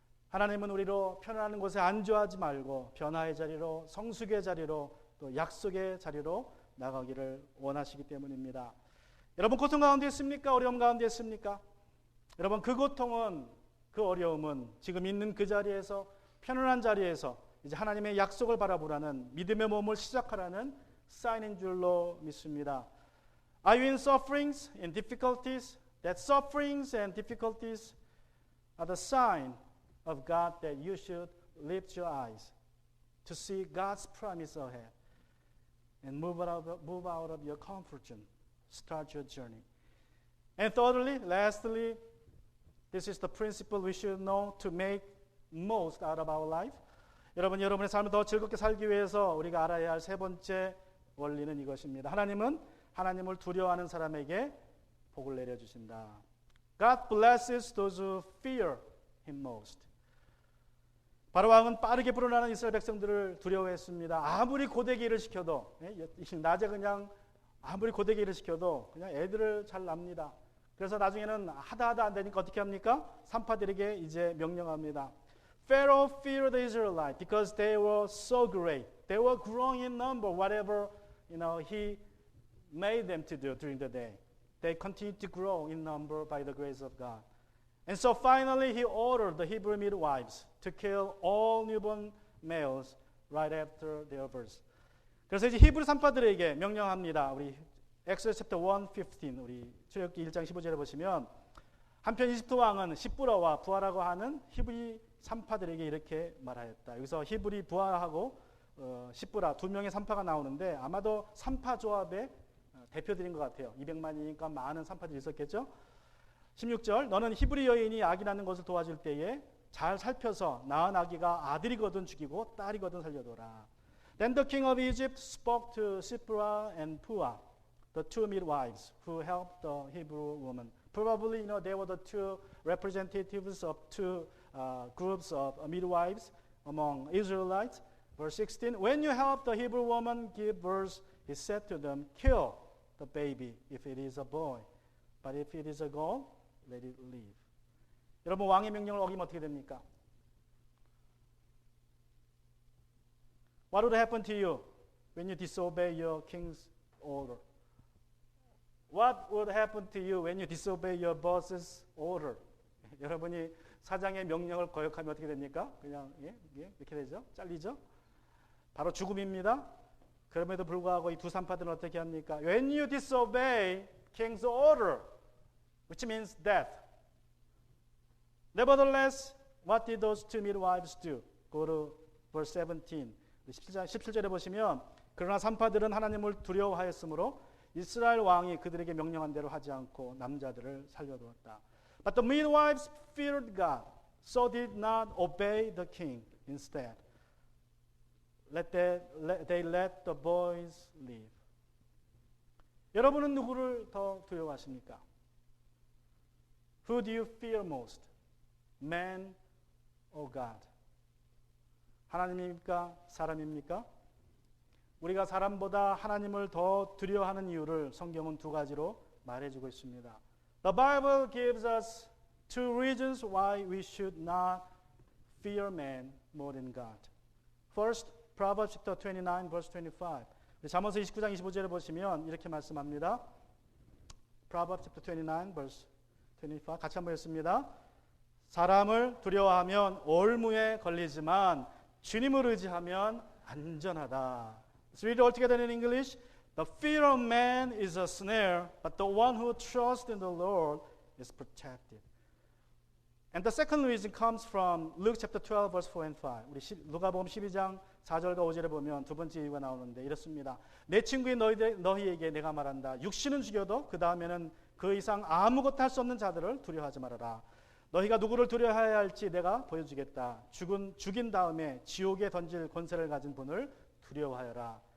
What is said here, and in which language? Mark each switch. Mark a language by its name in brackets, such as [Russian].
[Korean] 하나님은 우리로 편안한 곳에 안주하지 말고 변화의 자리로, 성숙의 자리로, 또 약속의 자리로 나가기를 원하시기 때문입니다. 여러분 고통 가운데 있습니까? 어려움 가운데 있습니까? 여러분 그 고통은, 그 어려움은 지금 있는 그 자리에서, 편안한 자리에서 이제 하나님의 약속을 바라보라는 믿음의 몸을 시작하라는 사인인 줄로 믿습니다. [English] Are you in sufferings, in difficulties? That sufferings and difficulties are the sign of God that you should lift your eyes to see God's promise ahead and move out of your comfort zone. Start your journey. And thirdly, lastly, this is the principle we should know to make most out of our life. [Korean] 여러분, 여러분의 삶을 더 즐겁게 살기 위해서 우리가 알아야 할 세 번째 원리는 이것입니다. 하나님은 하나님을 두려워하는 사람에게 복을 내려주신다. [English] God blesses those who fear Him most. [Korean] 바로 왕은 빠르게 불어나는 이스라엘 백성들을 두려워했습니다. 아무리 고되게 일을 시켜도, 낮에 그냥 아무리 고되게 일을 시켜도 그냥 애들을 잘 납니다. 그래서 나중에는 하다 안 되니까 어떻게 합니까? 산파들에게 이제 명령합니다. [English] Pharaoh feared the Israelites because they were so great. They were growing in number, whatever he made them to do during the day. They continued to grow in number by the grace of God. And so finally he ordered the Hebrew midwives to kill all newborn males right after their birth. [Korean] 그래서 이제 히브리 산파들에게 명령합니다. 우리 [English] 엑소더스 챕터 1:15 [Korean] 우리 출애굽기 1장 15절에 보시면 한편 이집트 왕은 시브라와 부하라고 하는 히브리 산파들에게 이렇게 말하였다. 여기서 히브리 부하하고 시브라 두 명의 산파가 나오는데 아마도 산파 조합의 대표들인 것 같아요. 200만이니까 많은 산파들이 있었겠죠. 16절 너는 히브리 여인이 아기 낳는 것을 도와줄 때에 잘 살펴서 낳은 아기가 아들이거든 죽이고 딸이거든 살려둬라. [English] Then the king of Egypt spoke to Shiphrah and Puah, the two midwives who helped the Hebrew woman. Probably, they were the two representatives of two groups of midwives among Israelites. Verse 16, when you help the Hebrew woman give birth, he said to them, kill the baby if it is a boy, but if it is a girl, let it live. [Korean] 여러분 왕의 명령을 어기면 어떻게 됩니까? [English] What would happen to you when you disobey your king's order? What would happen to you when you disobey your boss's order? [Korean] 여러분이 사장의 명령을 거역하면 어떻게 됩니까? 그냥 이렇게 되죠? 잘리죠? 바로 죽음입니다. 그럼에도 불구하고 이 두 산파들은 어떻게 합니까? [English] When you disobey king's order, which means death. Nevertheless, what did those two midwives do? Go to verse 17. [Korean] 17절에 보시면 그러나 산파들은 하나님을 두려워하였으므로 이스라엘 왕이 그들에게 명령한 대로 하지 않고 남자들을 살려두었다. [English] But the midwives feared God, so did not obey the king. Instead, they let the boys live. [Korean] 여러분은 누구를 더 두려워하십니까? [English] Who do you fear most? Man or God? [Korean] 하나님입니까? 사람입니까? 우리가 사람보다 하나님을 더 두려워하는 이유를 성경은 두 가지로 말해주고 있습니다. [English] The Bible gives us two reasons why we should not fear man more than God. First, Proverbs chapter 29, verse 25. [Korean] 잠언서 29장 25절에 보시면 이렇게 말씀합니다. [English] Proverbs chapter 29, verse [Korean] 25 같이 한번 했습니다. 사람을 두려워하면 올무에 걸리지만 주님을 의지하면 안전하다. [English] Let's read it all together in English. The fear of man is a snare, but the one who trusts in the Lord is protected. And the second reason comes from Luke chapter 12 verse 4 and 5. [Korean] 우리 누가복음 12장 4절과 5절에 보면 두 번째 이유가 나오는데 이렇습니다. 내 친구인 너희에게 내가 말한다. 육신은 죽여도 그 다음에는 그 이상 아무것도 할 수 없는 자들을 두려워하지 말아라. 너희가 누구를 두려워해야 할지 내가 보여주겠다. 죽인 다음에 지옥에 던질 권세를 가진 분을 두려워하여라.